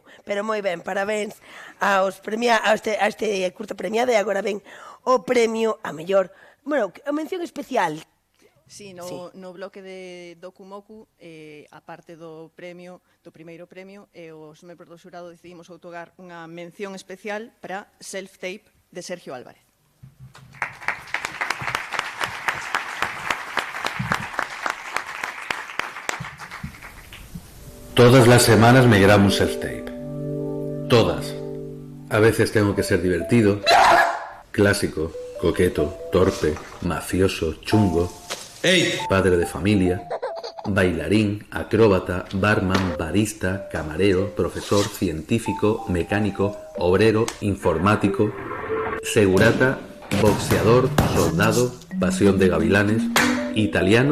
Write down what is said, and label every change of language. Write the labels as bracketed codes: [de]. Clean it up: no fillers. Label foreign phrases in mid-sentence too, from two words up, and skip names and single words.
[gl] Pero moi ben, parabéns a este curta premiada e agora ven o premio a mellor, bueno, a mención especial. Sí, no bloque de Dokumoku, a parte do primeiro premio, os membros do xurado decidimos outorgar unha mención especial para Self-Tape de Sergio Álvarez. [es] Todas las semanas me grabo un self-tape. Todas. A veces tengo que ser divertido, clásico, coqueto, torpe, mafioso, chungo, padre de familia, bailarín, acróbata, barman, barista, camarero, profesor, científico, mecánico, obrero, informático, segurata, boxeador, soldado, pasión de gavilanes, italiano...